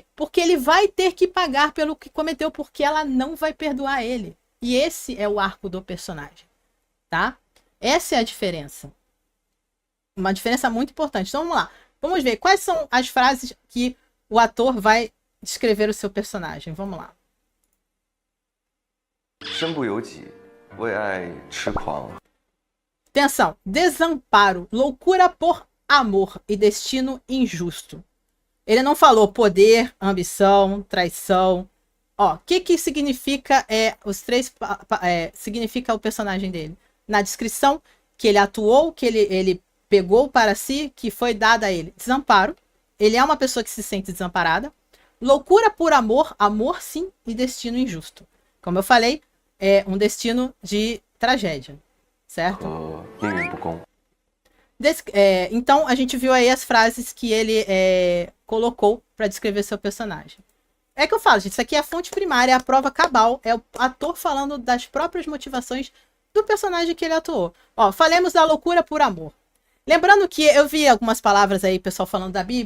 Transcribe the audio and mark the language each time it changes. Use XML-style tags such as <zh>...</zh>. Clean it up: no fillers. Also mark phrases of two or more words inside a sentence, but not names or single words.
<pt>Porque ele vai ter que pagar pelo que cometeu, porque ela não vai perdoar ele. E esse é o arco do personagem, tá? Essa é a diferença. Uma diferença muito importante. Então vamos lá. Vamos ver quais são as frases que o ator vai descrever o seu personagem. Vamos lá.</pt> <zh>身不由己，为爱痴狂。</zh> <pt>Atenção, desamparo, loucura por amor e destino injusto. Ele não falou poder, ambição, traição. Ó, o que significa os três significa o personagem dele? Na descrição, que ele atuou, que ele pegou para si, que foi dada a ele. Desamparo. Ele é uma pessoa que se sente desamparada. Loucura por amor, amor sim, e destino injusto. Como eu falei, é um destino de tragédia, certo?</pt> <zh>命运不公。</zh> <pt>Então, a gente viu aí as frases que ele colocou para descrever seu personagem. É que eu falo, gente, isso aqui é a fonte primária, é a prova cabal, é o ator falando das próprias motivações do personagem que ele atuou. Ó, falemos da loucura por amor. Lembrando que eu vi algumas palavras aí, pessoal falando da Bíblia.</pt>